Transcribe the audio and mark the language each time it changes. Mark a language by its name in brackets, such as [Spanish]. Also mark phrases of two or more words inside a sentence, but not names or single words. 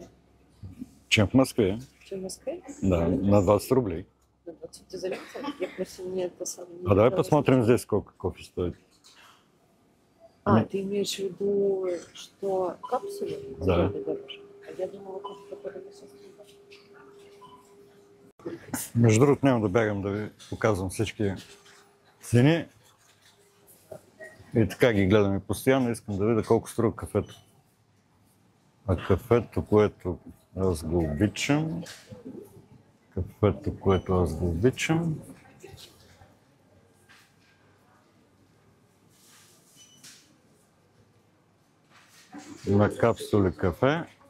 [Russian] Чем в Москве. чем в Москве? Да, на 20 рублей. На 20 ты заметил? Я просто не это самое... А давай посмотрим здесь, сколько кофе стоит. Ты имеешь в виду, что капсулы Да. дороже? А я думала, кофе, который на собственном. [Bulgarian] Между другото, няма да бягам да ви показвам всички цени. И така ги гледаме постоянно. Искам да видя колко струва кафето. А кафето, което аз го обичам, на капсули кафе.